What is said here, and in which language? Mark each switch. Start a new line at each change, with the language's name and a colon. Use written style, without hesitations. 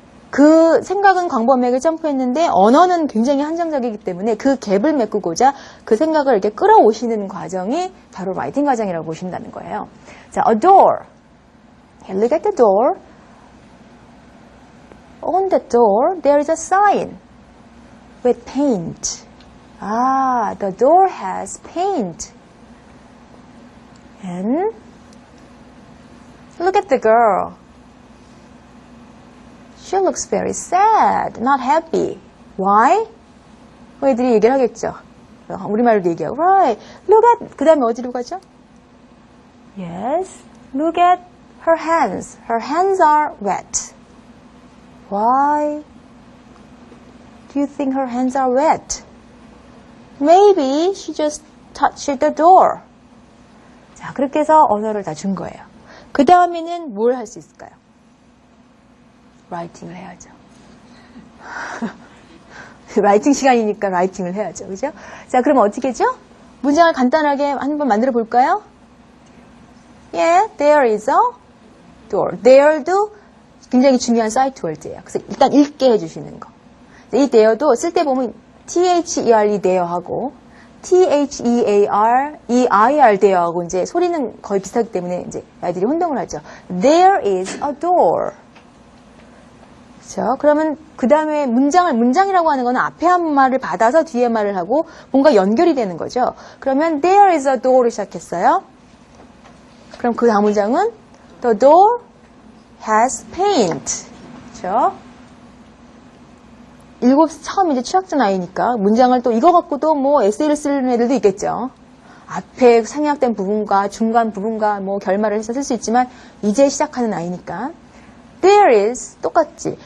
Korean: 그 생각은 광범위하게 점프했는데 언어는 굉장히 한정적이기 때문에 그 갭을 메꾸고자 그 생각을 이렇게 끌어오시는 과정이 바로 라이팅 과정이라고 보신다는 거예요.
English: 자, a door. Okay, look at the door. On the door, there is a sign with paint. The door has paint. And look at the girl. She looks very sad, not happy.
Korean: Why? 애들이 얘기를 하겠죠. 우리말로도 얘기하고. Right.
English: Look at,
Korean: 그 다음에 어디로 가죠?
English: Yes. Look at her hands. Her hands are wet. Why do you think her hands are wet? Maybe she just touched the door.
Korean: 자, 그렇게 해서 언어를 다 준 거예요. 그 다음에는 뭘 할 수 있을까요? 라이팅을 해야죠. 라이팅 시간이니까 라이팅을 해야죠. 그죠? 자, 그럼 어떻게 하죠? 문장을 간단하게 한번 만들어 볼까요?
English: Yeah, there is a door.
Korean: There도 굉장히 중요한 사이트 월드예요. 그래서 일단 읽게 해주시는 거. 이 there도 쓸 때 보면 there there 하고 thear there하고 이제 소리는 거의 비슷하기 때문에 이제 아이들이 혼동을 하죠.
English: There is a door.
Korean: 그렇죠? 그러면 그 다음에 문장이라고 하는 거는 앞에 한 말을 받아서 뒤에 말을 하고 뭔가 연결이 되는 거죠. 그러면
English: there is a door
Korean: 를 시작했어요. 그럼 그 다음 문장은
English: the door has paint.
Korean: 그렇죠? 처음 이제 취약전 아이니까 문장을 또 이거 갖고도 뭐 에세이를 쓰는 애들도 있겠죠. 앞에 생략된 부분과 중간 부분과 뭐 결말을 해서 쓸 수 있지만 이제 시작하는 아이니까 there is 똑같지.